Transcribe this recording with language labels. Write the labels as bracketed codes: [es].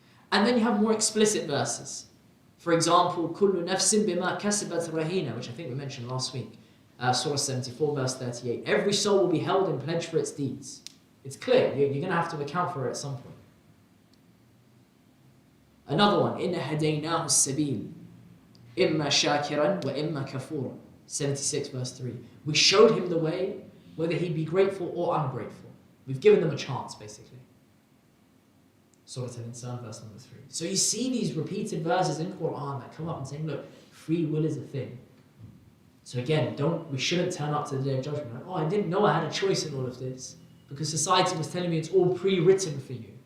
[en] And then you have more explicit verses. For example, [ar] كُلُّ نَفْسٍ بِمَا كَسَبَتْ رَهِينَ, [en] which I think we mentioned last week. Surah 74, verse 38. Every soul will be held in pledge for its deeds. It's clear, you're going to have to account for it at some point. Another one, [ar] إِنَّ هَدَيْنَاهُ السَّبِيلِ إِمَّا شَاكِرًا وَإِمَّا كَفُورًا. [en] 76, verse 3. We showed him the way, whether he be grateful or ungrateful. We've given them a chance, basically. Surah Al-Insan, verse number 3. So you see these repeated verses in Quran that come up and saying, look, free will is a thing. So again, we shouldn't turn up to the day of judgment like, oh, I didn't know I had a choice in all of this because society was telling me it's all pre-written for you.